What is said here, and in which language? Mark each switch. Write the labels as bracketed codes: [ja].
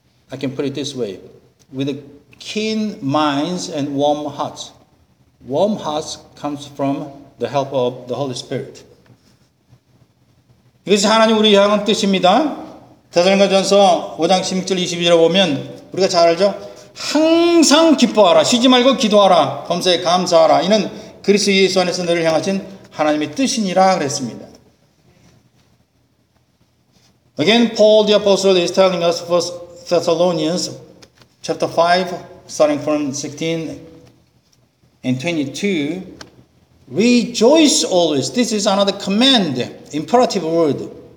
[en] I can put it this way. With a keen minds and warm hearts. Warm hearts comes from the help of the Holy Spirit. [ko] 이것이 하나님 우리 향한 뜻입니다. 데살로니가전서 5장 16절 22절을 보면 우리가 잘 알죠? 항상 기뻐하라. 쉬지 말고 기도하라. 범사에 감사하라. 이는 그리스도 예수 안에서 너를 향하신 하나님의 뜻이니라 그랬습니다. [en] Again, Paul the Apostle is telling us First Thessalonians chapter 5, starting from 16 and 22. Rejoice always. This is another command, imperative word.